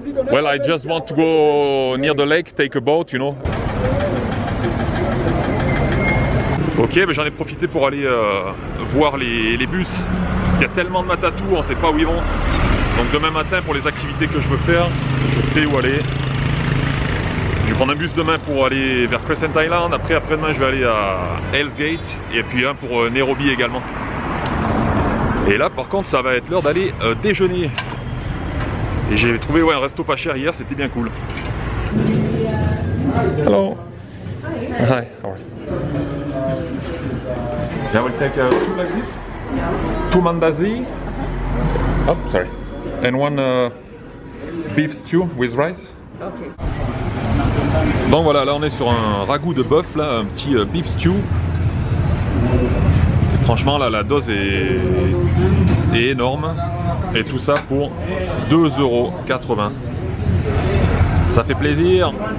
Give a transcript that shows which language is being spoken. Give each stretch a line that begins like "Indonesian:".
English: Well, I just want to go near the lake, take a boat, you know.
French: Ok, ben j'en ai profité pour aller voir les bus, parce qu'il y a tellement de matatous, on ne sait pas où ils vont. Donc demain matin, pour les activités que je veux faire, je sais où aller. Je vais prendre un bus demain pour aller vers Crescent Island, après-demain je vais aller à Hell's Gate, et puis un pour Nairobi également. Et là par contre ça va être l'heure d'aller déjeuner. Et j'ai trouvé un resto pas cher hier, c'était bien cool.
English: Hello. Hi. How are you? I will take two like this. Two mandazi. Oh, sorry. And one beef stew with rice.
French: Donc voilà, là on est sur un ragoût de bœuf, là, un petit beef stew. Et franchement là la dose est énorme. Et tout ça pour 2,80 €. Ça fait plaisir.